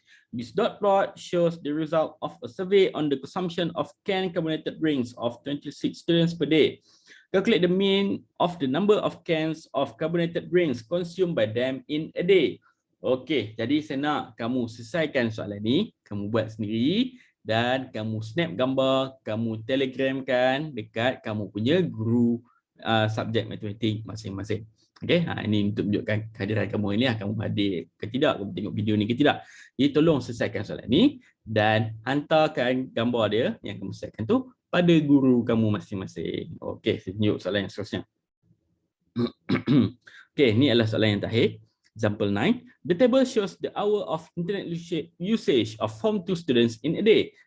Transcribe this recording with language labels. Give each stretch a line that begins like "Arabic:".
English: This dot plot shows the result of a survey on the consumption of canned carbonated drinks of 26 students per day. Calculate the mean of the number of cans of carbonated drinks consumed by them in a day.
Malay: Okey, jadi saya nak kamu selesaikan soalan ni, kamu buat sendiri dan kamu snap gambar, kamu telegramkan dekat kamu punya guru subjek matematik masing-masing. Okey, ini untuk menunjukkan kehadiran kamu ini, kamu hadir ke tidak, kamu tengok video ni ke tidak. Jadi tolong selesaikan soalan ni dan hantarkan gambar dia yang kamu selesaikan tu pada guru kamu masing-masing. Okey, saya tunjuk soalan yang seterusnya. Okey, ni adalah soalan yang terakhir.
English: Example 9. The table shows the hour of internet usage of Form 2 students in a day.